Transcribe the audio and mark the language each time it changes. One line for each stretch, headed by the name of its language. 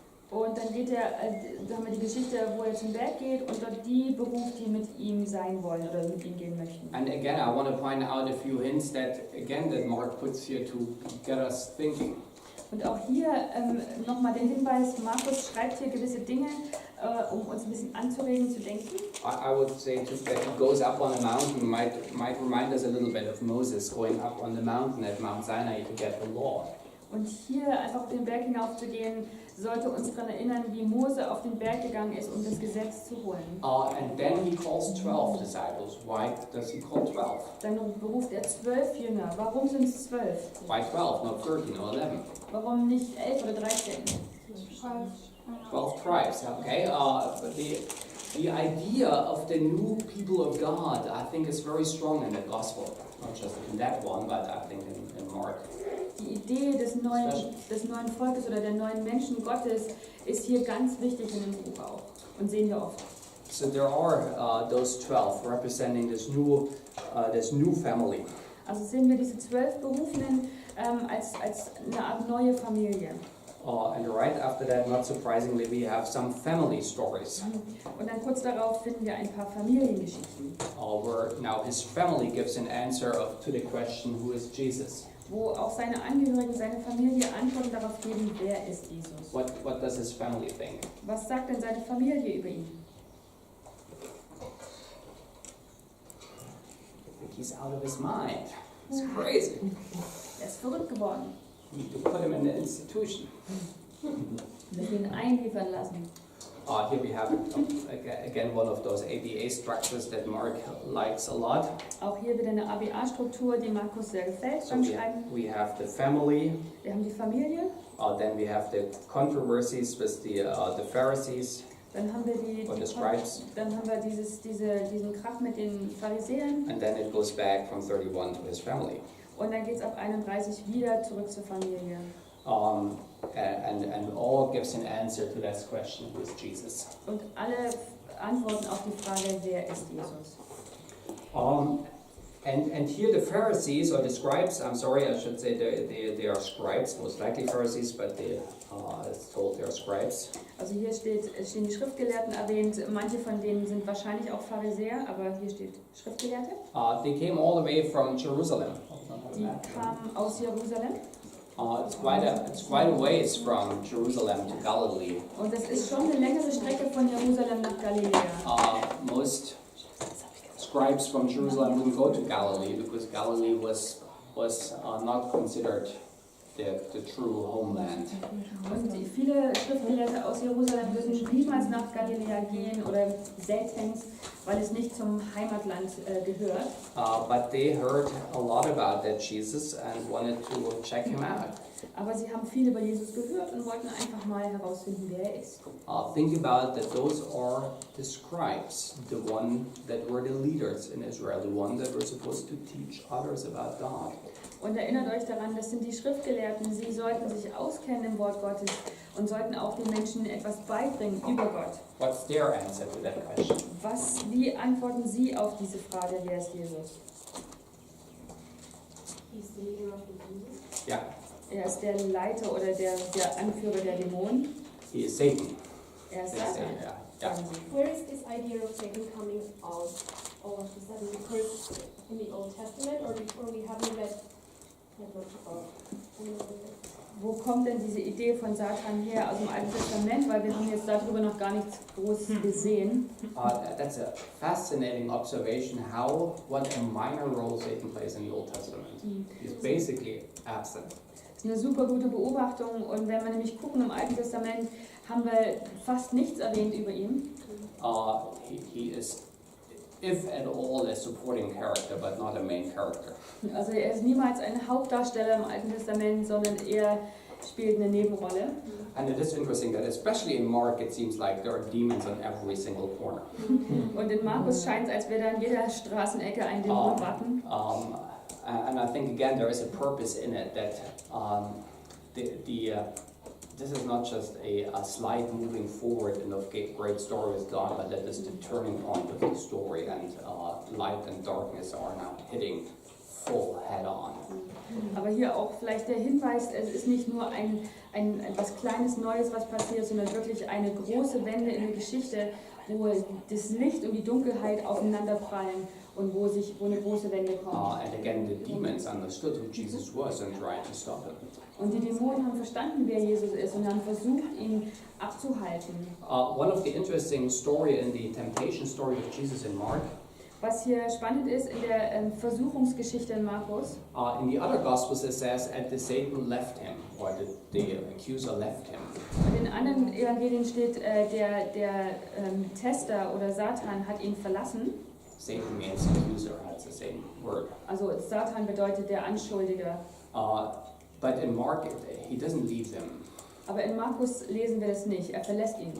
German: Und dann da haben wir die Geschichte, wo er zum Berg geht und dort die beruft, die mit ihm sein wollen oder mit ihm gehen möchten.
English: And again, I want to point out a few hints that Mark puts here to get us thinking.
German: Und auch hier nochmal den Hinweis, Markus schreibt hier gewisse Dinge, um uns ein bisschen anzuregen, zu denken.
English: I would say that he goes up on a mountain might remind us a little bit of Moses going up on the mountain at Mount Sinai to get the law.
German: Und hier einfach auf den Berg hinaufzugehen, sollte uns daran erinnern, wie Mose auf den Berg gegangen ist, um das Gesetz zu holen.
English: And then he calls 12 disciples. Why does he call 12?
German: Dann beruft er 12 Jünger. Warum sind es 12?
English: Why 12, not 13 or 11?
German: Warum nicht 11 oder 13?
English: 12 tribes, okay. But the idea of the new people of God, I think, is very strong in the gospel. Not just in that one, but I think in Mark.
German: Die Idee des neuen Volkes oder der neuen Menschen Gottes ist hier ganz wichtig in dem Buch auch und sehen wir oft.
English: So there are those 12 representing this new family.
German: Also sehen wir diese 12 Berufenen als eine Art neue Familie.
English: And right after that, not surprisingly, we have some family stories.
German: Und dann kurz darauf finden wir ein paar Familiengeschichten.
English: Where now his family gives an answer to the question, who is Jesus?
German: Wo auch seine Angehörigen, seine Familie Antworten darauf geben, wer ist Jesus?
English: What does his family think?
German: Was sagt denn seine Familie über ihn?
English: I think he's out of his mind. It's crazy.
German: Er ist verrückt geworden.
English: You need to put him in an institution.
German: Wir müssen ihn einliefern lassen.
English: Here we have again one of those ABA structures that Mark likes a lot.
German: Auch hier wieder eine ABA-Struktur, die Markus sehr gefällt beim Schreiben.
English: We have the family.
German: Wir haben die Familie.
English: Then we have the controversies with the Pharisees.
German: Dann haben wir
English: the scribes.
German: Dann haben wir diesen Krach mit den Pharisäern.
English: And then it goes back from 31 to his family.
German: Und dann geht es ab 31 wieder zurück zur Familie.
English: And all gives an answer to that question, who is Jesus?
German: Und alle antworten auf die Frage, wer ist Jesus?
English: And here the Pharisees, or the scribes, I'm sorry, I should say they are scribes, most likely Pharisees, but it's told they are scribes.
German: Also hier stehen die Schriftgelehrten erwähnt, manche von denen sind wahrscheinlich auch Pharisäer, aber hier steht Schriftgelehrte.
English: They came all the way from Jerusalem.
German: Die kamen aus Jerusalem.
English: It's quite a ways from Jerusalem to Galilee.
German: Und es ist schon eine längere Strecke von Jerusalem nach Galiläa.
English: Most scribes from Jerusalem wouldn't go to Galilee because Galilee was not considered the true homeland.
German: Und viele Schriftgelehrte aus Jerusalem würden niemals nach Galiläa gehen oder seltenst, weil es nicht zum Heimatland gehört.
English: But they heard a lot about that Jesus and wanted to check him out.
German: Aber sie haben viel über Jesus gehört und wollten einfach mal herausfinden, wer er ist.
English: Think about that those are the scribes, the one that were the leaders in Israel, the one that were supposed to teach others about God.
German: Und erinnert euch daran, das sind die Schriftgelehrten, sie sollten sich auskennen im Wort Gottes und sollten auch den Menschen etwas beibringen über Gott.
English: What's their answer to that question?
German: Wie antworten Sie auf diese Frage, wer ist Jesus?
English: He's the leader of the demons. Yeah,
German: Er ist der Leiter oder der Anführer der Dämonen.
English: he is Satan.
German: Er ist
English: They say,
German: Satan.
English: yeah.
German: Sagen Sie.
English: Where is this idea of Satan coming out all of a sudden? Because in the Old Testament or before we haven't read that much about it.
German: Wo kommt denn diese Idee von Satan her? Aus dem Alten Testament, weil wir haben jetzt darüber noch gar nichts groß gesehen.
English: That's a fascinating observation. What a minor role Satan plays in the Old Testament. He's basically absent.
German: Das ist eine super gute Beobachtung und wenn wir nämlich gucken im Alten Testament, haben wir fast nichts erwähnt über ihn.
English: He is, if at all, a supporting character, but not a main character.
German: Also er ist niemals ein Hauptdarsteller im Alten Testament, sondern er spielt eine Nebenrolle.
English: And it is interesting that especially in Mark it seems like there are demons on every single corner.
German: Und in Markus scheint es, als wäre da in jeder Straßenecke ein Dämon warten.
English: And I think again there is a purpose in it that this is not just a slide moving forward in a great story with God, but that is the turning point of the story, and light and darkness are now hitting full head on.
German: Aber hier auch vielleicht der Hinweis, es ist nicht nur ein etwas Kleines Neues, was passiert, sondern wirklich eine große Wende in der Geschichte, wo das Licht und die Dunkelheit aufeinander prallen und wo eine große Wende kommt.
English: And again, the demons understood who Jesus was and tried to stop him.
German: Und die Dämonen haben verstanden, wer Jesus ist und haben versucht, ihn abzuhalten.
English: One of the interesting story in the temptation story of Jesus in Mark.
German: Was hier spannend ist in der Versuchungsgeschichte in Markus.
English: In the other Gospels it says, "And the Satan left him," or the accuser left him.
German: In den anderen Evangelien steht, der Tester oder Satan hat ihn verlassen.
English: Satan means accuser, that's the same word.
German: Also Satan bedeutet der Anschuldiger.
English: But in Mark, he doesn't leave them.
German: Aber in Markus lesen wir das nicht, er verlässt ihn nicht.